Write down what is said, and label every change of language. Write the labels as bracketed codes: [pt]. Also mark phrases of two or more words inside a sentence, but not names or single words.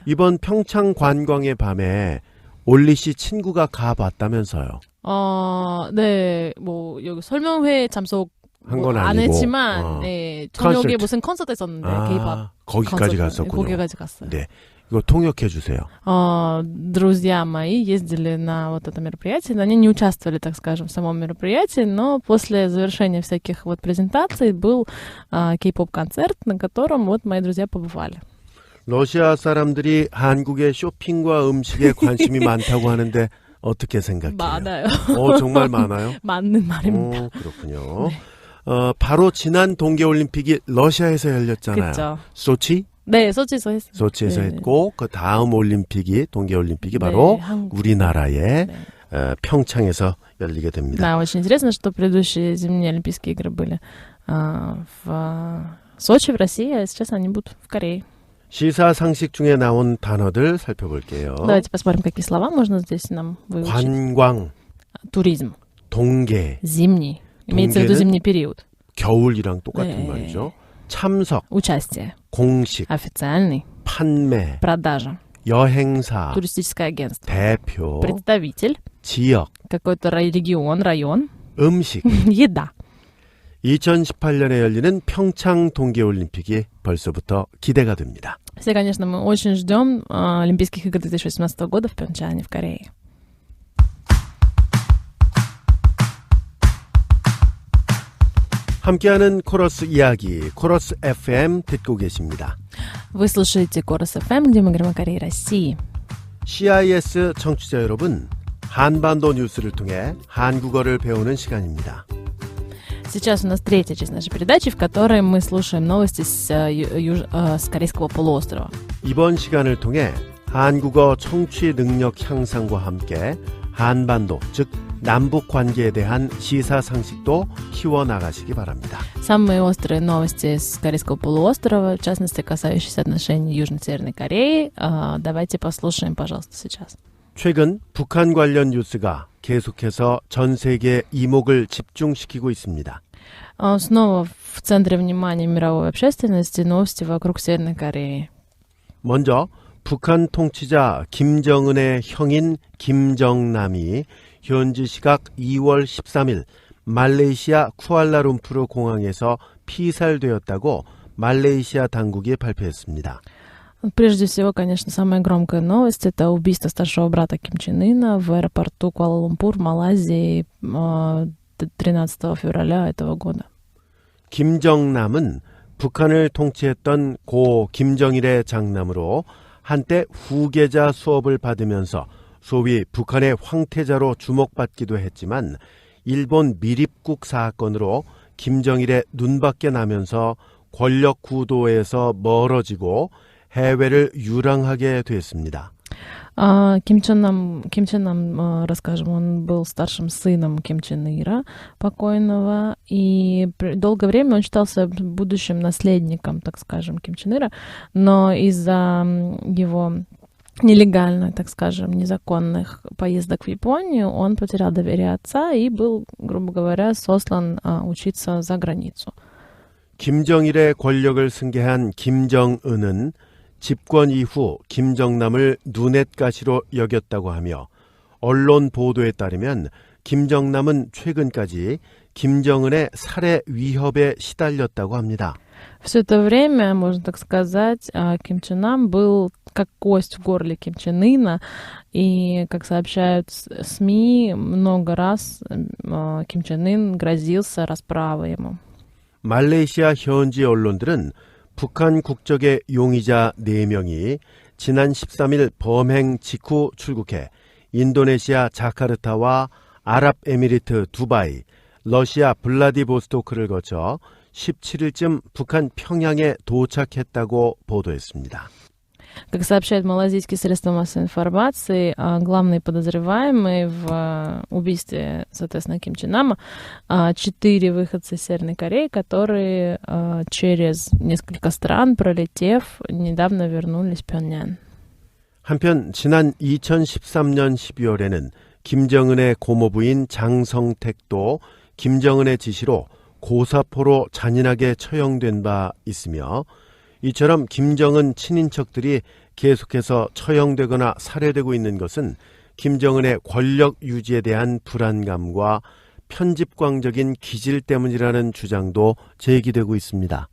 [ko] 이번 평창 관광의 밤에 올리 씨 친구가 가봤다면서요. 네, 뭐 여기 설명회 참석 한 건 안 아니고. 했지만, 네, 저녁에 콘서트. 무슨 콘서트 있었는데 K-pop 거기까지 콘서트. 갔었군요. 거기까지 갔어요. 네, 이거 통역해 주세요. [ru] Друзья мои ездили на вот это мероприятие, но они не участвовали, так скажем, в самом мероприятии, но после завершения всяких вот презентаций был K-pop-концерт, на котором вот мои друзья побывали. [ko] 러시아 사람들이 한국의 쇼핑과 음식에 관심이 많다고 하는데 어떻게 생각해요? 많아요. 정말 많아요? 맞는 말입니다. 그렇군요. 네. 바로 지난 동계올림픽이 러시아에서 열렸잖아요. 그렇죠. 소치? 네, 소치에서 했어요. 소치에서 네. 했고 그 다음 올림픽이 동계올림픽이 바로 한국. 우리나라의 네. 평창에서 열리게 됩니다. [ru] Да, очень интересно, что предыдущие зимние Олимпийские игры были в Сочи, в России, а сейчас они будут в Корее. [ko] 시사상식 중에 나온 단어들 살펴볼게요. [ru] Давайте посмотрим, какие слова можно здесь нам выучить. [ko] 관광, [ru] Туризм, [ko] 동계, [ru] зимний, имеется в виду [ko] 동계는 [ru] зимний период. [ko] 겨울이랑 똑같은 네. 말이죠. 참석, [ru] Участие, [ko] 공식, [ru] официальный, [ko] 판매, [ru] продажа, [ko] 여행사, [ru] туристическое агентство, [ko] 대표, [ru] представитель, [ko] 지역, [ru] какой-то регион, район, [ko] 음식. [ru] еда. [ko] 2018년에 열리는 평창 동계올림픽이 벌써부터 기대가 됩니다. [ru] Все, конечно, мы очень ждем Олимпийских игр 2018 года в Пхёнчхане, в Корее. [ko] 함께하는 코러스 이야기, 코러스 FM 듣고 계십니다. [ru] Вы слушаете Корос FM, где мы говорим о Корее и России. [ko] CIS 청취자 여러분, 한반도 뉴스를 통해 한국어를 배우는 시간입니다. [ru] Сейчас у нас третья часть нашей передачи, в которой мы слушаем новости с Корейского полуострова. 이번 시간을 통해 한국어 청취 능력 향상과 함께 한반도, 즉 남북 관계에 대한 시사 상식도 키워나가시기 바랍니다. Самые острые новости с Корейского полуострова, в частности, касающиеся отношений Южно-Северной Кореи. Давайте послушаем, пожалуйста, сейчас. [ko] 최근 북한 관련 뉴스가 계속해서 전 세계 이목을 집중시키고 있습니다. [ru] Снова в центре внимания мировой общественности новости вокруг Северной Кореи. [ko] 먼저 북한 통치자 김정은의 형인 김정남이 현지 시각 2월 13일 말레이시아 쿠알라룸푸르 공항에서 피살되었다고 말레이시아 당국이 발표했습니다. [ru] Прежде всего, конечно, самая громкая новость — это убийство старшего брата Ким Чен Ына в аэропорту Куала-Лумпур, Малайзии 13 февраля этого года. [ko] 김정남은 북한을 통치했던 고 김정일의 장남으로 한때 후계자 수업을 받으면서 소위 북한의 황태자로 주목받기도 했지만 일본 미립국 사건으로 김정일의 눈밖에 나면서 권력 구도에서 멀어지고 해외를 유랑하게 됐습니다. [ru] Ким Чен Нам, расскажем, он был старшим сыном Ким Чен Ира, покойного, и долгое время он считался будущим наследником, так скажем, Ким Чен Ира, но из-за его нелегальных, так скажем, незаконных поездок в Японию он потерял доверие отца и был, грубо говоря, сослан учиться за границу. [ko] 김정일의 권력을 승계한 김정은은 집권 이후 김정남을 눈엣가시로 여겼다고 하며 언론 보도에 따르면 김정남은 최근까지 김정은의 살해 위협에 시달렸다고 합니다. [ru] Все это время, можно так сказать, Ким Чен Нам был как кость в горле Ким Чен Ына, и, как сообщают СМИ, много раз Ким Чен Ын грозился расправой ему. [ko] 말레이시아 현지 언론들은 북한 국적의 용의자 4명이 지난 13일 범행 직후 출국해 인도네시아 자카르타와 아랍에미리트 두바이, 러시아 블라디보스토크를 거쳐 17일쯤 북한 평양에 도착했다고 보도했습니다. [ru] Как сообщают малазийские средства массовой информации, главные подозреваемые в убийстве, соответственно, Ким Чен Нама, 4 выходца из Северной Кореи, которые через несколько стран, пролетев, недавно вернулись в Пхеньян. [ko] 한편 지난 2013년 12월에는 김정은의 고모부인 장성택도 김정은의 지시로 고사포로 잔인하게 처형된 바 있으며 이처럼 김정은 친인척들이 계속해서 처형되거나 살해되고 있는 것은 김정은의 권력 유지에 대한 불안감과 편집광적인 기질 때문이라는 주장도 제기되고 있습니다.